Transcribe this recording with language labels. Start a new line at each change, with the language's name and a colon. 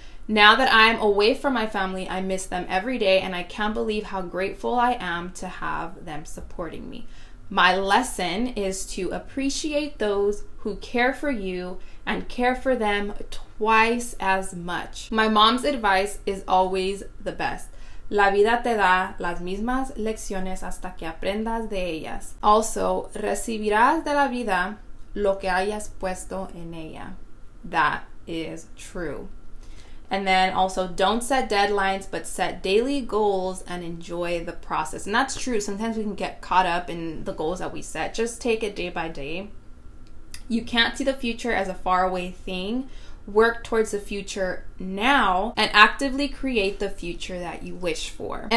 English: Now that I'm away from my family, I miss them every day, and I can't believe how grateful I am to have them supporting me. My lesson is to appreciate those who care for you and care for them twice as much. My mom's advice is always the best.
Spanish: La vida te da las mismas lecciones hasta que aprendas de ellas. Also, recibirás de la vida lo que hayas puesto en ella.
English: That is true. And then also, don't set deadlines, but set daily goals and enjoy the process. And that's true. Sometimes we can get caught up in the goals that we set. Just take it day by day. You can't see the future as a faraway thing. Work towards the future now and actively create the future that you wish for.